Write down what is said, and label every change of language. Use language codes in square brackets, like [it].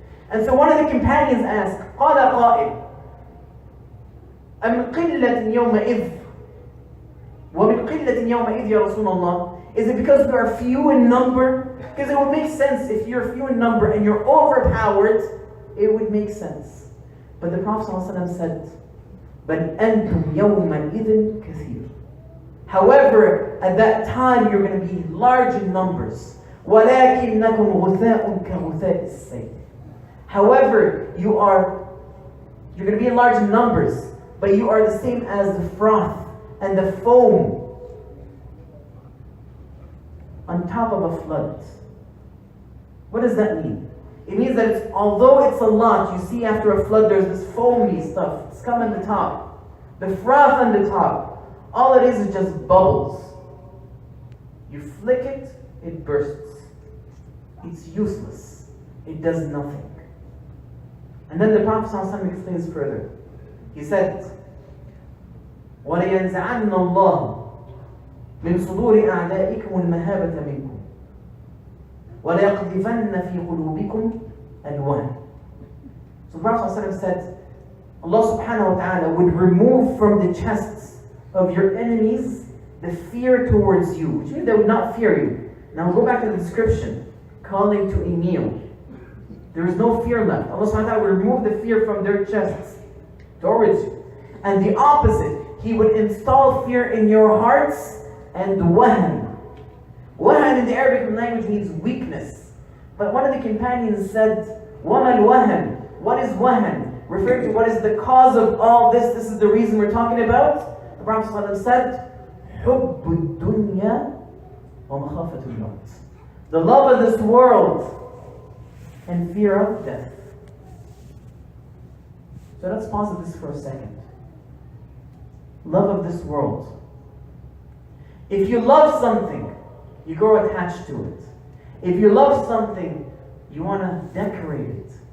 [en] And so one of the companions asked, [ar] قال قائل أمن قلة يومئذ ومن قلة يومئذ يا رسول الله. [en] Is it because we are few in number? Because it would make sense if you're few in number and you're overpowered, it would make sense. But the Prophet ﷺ said, [ar] بَلْ أَنْتُمْ يَوْمَئِذٍ كَثِيرٌ. [en] However, at that time you're going to be large in numbers. [ar] وَلَكِنَّكُمْ غُثَاءٌ كَغُثَاءِ السَّيْلِ. [en] However, you're going to be in large numbers, but you are the same as the froth and the foam on top of a flood. What does that mean? It means that although it's a lot, you see after a flood there's this foamy stuff. It's come on the top. The froth on the top. All it is just bubbles. You flick it, it bursts. It's useless. It does nothing. And then the Prophet ﷺ explains further. He said, [ar] وَلَيَنْزَعَنَّ اللَّهُ من صدور أعدائكم المهابة منكم وَلَيَقْذِفَنَّ فِي قُلُوبِكُمْ الْوَهْنَ. [en] So the Prophet ﷺ said, Allah subhanahu wa ta'ala would remove from the chests of your enemies the fear towards you, which means they would not fear you. Now go back to the description, calling to a meal. There is no fear left. Allah subhanahu wa ta'ala would remove the fear from their chests towards you. And the opposite, He would install fear in your hearts and wahan. Wahan in the Arabic language means weakness. But one of the companions said, [ar] وَمَا الْوَهَنْ? [en] What is wahan? Referring to what is the cause of all this. This is the reason we're talking about. The Prophet ﷺ said, [ar] حُبُّ الدُّنْيَا وَمَخَافَةُ الْمَوْتِ. [en] The love of this world and fear of death. So let's pause at this for a second. Love of this world. If you love something, you grow attached to it. If you love something, you want to decorate it.